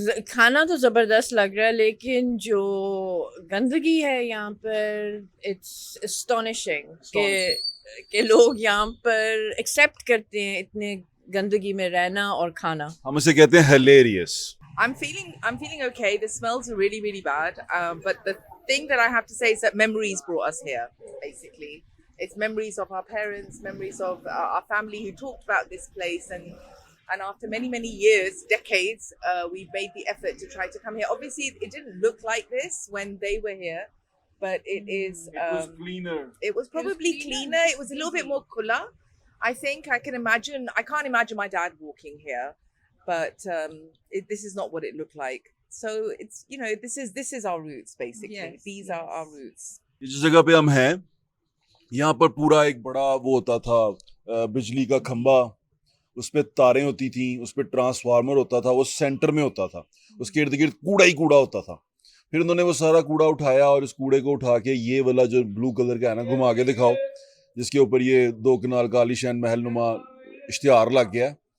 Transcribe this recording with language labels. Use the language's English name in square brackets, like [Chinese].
[Hindi] खाना तो जबरदस्त लग रहा है, लेकिन जो गंदगी है यहाँ पर, [English] it's astonishing [Hindi] कि लोग यहाँ पर एक्सेप्ट करते हैं इतने गंदगी में रहना और खाना। हम इसे कहते हैं hilarious. [English] I'm feeling okay. The smells are really, really bad. But the thing that I have to say is that memories brought us here. Basically, it's memories of our parents, memories of our family who talked about this place, and after many, many years, decades, we made the effort to try to come here. Obviously, it didn't look like this when they were here, but it is. It was cleaner. It was probably cleaner. It was a little bit more kula. I think I can imagine. I can't imagine my dad walking here, but this is not what it looked like. So it's this is our roots basically. Yes, These are our roots. [Hindi] जिस जगह पे हम हैं, यहाँ पर पूरा एक बड़ा वो होता था, बिजली का खंबा, उस पे तारें होती थी, उस पे ट्रांसफार्मर होता था, वो सेंटर में होता था, उसके इर्द गिर्द कूड़ा ही कूड़ा होता था। फिर उन्होंने वो सारा कूड़ा उठाया और इस कूड़े को उठा के ये वाला जो ब्लू कलर का है ना, घुमा के दिखाओ, जिसके ऊपर ये 2 कनाल का आलीशान महल नुमा इश्तिहार लग गया।